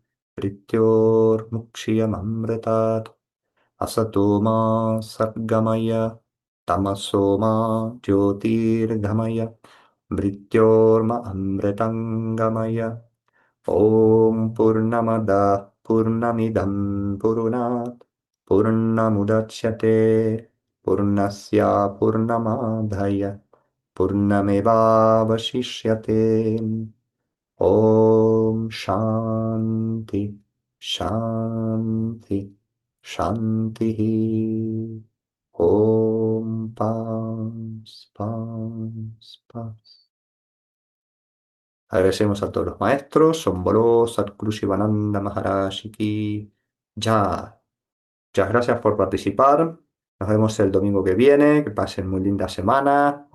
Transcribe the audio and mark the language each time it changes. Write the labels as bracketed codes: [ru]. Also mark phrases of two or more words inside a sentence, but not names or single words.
[sa] मृत्योर्मुक्षीयममृतात् असतो मा सद्गमय तमसो मा ज्योतिर्गमय मृत्योर्म अमृतङ्गमय ॐ पूर्णमदः पूर्णमिदं पूर्णात् पूर्णमुदच्यते पूर्णस्य पूर्णमादाय पूर्णमेवावशिष्यते ॐ शान्ति शान्ति शान्तिः ॐ [es] paz, paz, paz. Agradecemos a todos los maestros, Sombró, Sadhguru Shivananda [hi] Maharaj Ki Ya. [es] Muchas gracias por participar. Nos vemos el domingo que viene. Que pasen muy linda semana.